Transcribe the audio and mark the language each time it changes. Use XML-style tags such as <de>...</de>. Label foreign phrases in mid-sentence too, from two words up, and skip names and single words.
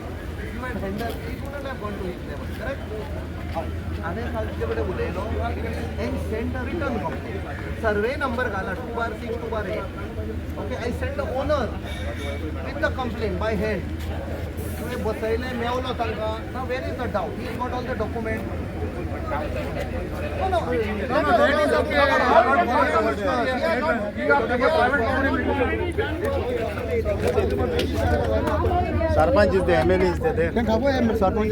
<en>If you had handled, it wouldn't have gone to his level, correct?</en> <kok>आने खालचे कडेन उलयलो</kok> <en>and sent a return complaint. Survey number</en> <kok>घाला 2/6 2/8.</kok> <en>Okay, I sent the owner with the complaint by hand.</en> <kok>तुवें बसयलें मेवलो तांकां.</kok> <en>Now where is the doubt? He's got all the document. No, that is okay. सरपंच इज there, MLA is there.</en> <kok>सरपंच</kok>